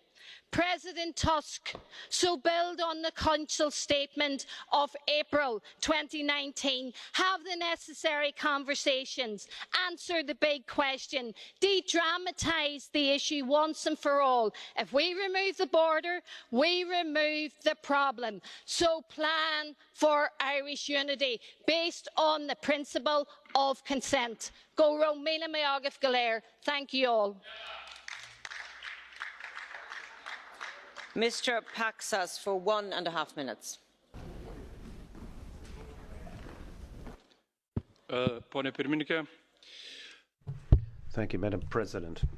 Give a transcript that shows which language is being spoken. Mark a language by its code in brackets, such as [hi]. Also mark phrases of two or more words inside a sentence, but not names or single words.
[en] President Tusk, so build on the Council statement of April 2019, have the necessary conversations, answer the big question, de-dramatise the issue once and for all. If we remove the border, we remove the problem. So plan for Irish unity based on the principle of consent. [ga] Go raibh míle maith agah go léir. [en] Thank you all. Mr Paksas, for 1.5 minutes. Thank you, Madam President.